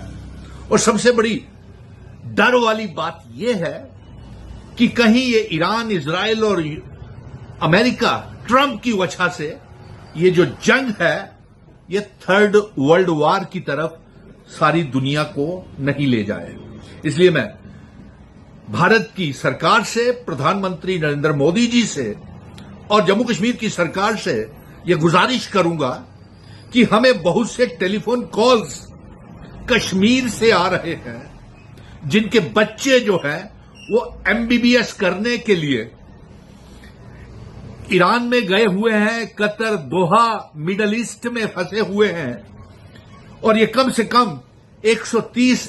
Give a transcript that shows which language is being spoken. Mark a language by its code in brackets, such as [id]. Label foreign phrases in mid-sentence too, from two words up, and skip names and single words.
[ur] اور سب سے بڑی ڈر والی بات یہ ہے کہ کہیں یہ ایران، اسرائیل اور امریکہ، ٹرمپ کی وجہ سے یہ جو جنگ ہے یہ [en] third world war [ur] کی طرف ساری دنیا کو نہیں لے جائے۔ اس لیے میں بھارت کی سرکار سے، پردھان منتری نریندر مودی جی سے اور جموں کشمیر کی سرکار سے یہ گزارش کروں گا کہ ہمیں بہت سے [en] telephone calls [ur] کشمیر سے آ رہے ہیں جن کے بچے جو ہیں وہ MBBS کرنے کے لیے ایران میں گئے ہوئے ہیں، قطر، دوحہ، [en] Middle East [ur] میں پھنسے ہوئے ہیں، اور یہ کم سے کم 130